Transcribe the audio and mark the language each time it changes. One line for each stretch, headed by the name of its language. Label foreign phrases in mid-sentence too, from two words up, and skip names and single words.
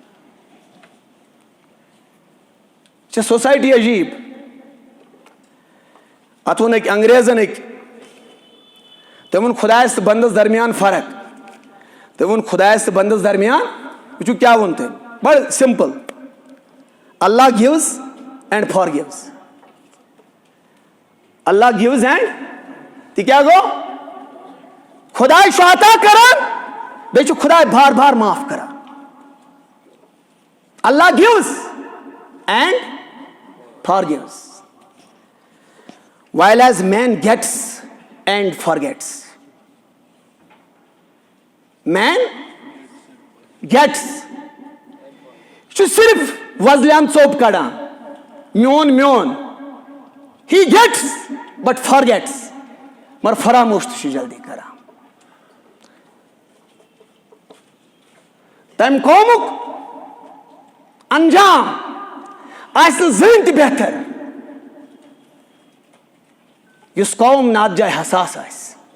Kashmiri: چھِ سوسایٹی عجیٖب اتھ ووٚن أکۍ انگریزن تٔمۍ ووٚن خۄدایس تہٕ بندس درمیان فرق تٔمۍ ووٚن خۄدایس تہٕ بندس درمیان وٕچھِو کیٛاہ ووٚن تٔمۍ بڑٕ سمپل
English: Allah gives and for gives Allah gives and
Kashmiri: تہِ کیٛاہ گوٚو خۄداے چھُ عطا کران بیٚیہِ چھُ خۄداے بار بار معاف کران
English: Allah gives and forgives while as man gets and forgets man gets چھُ صرف وزلیان ژوٚپ کڑان میون he gets but forgets مگر فراموش تہِ چھُ جلدی کران تمہِ قومُک انجام آسہِ نہٕ زٕہٕنۍ تہِ بہتر یُس قوم نہٕ اتھ جایہِ حساس آسہِ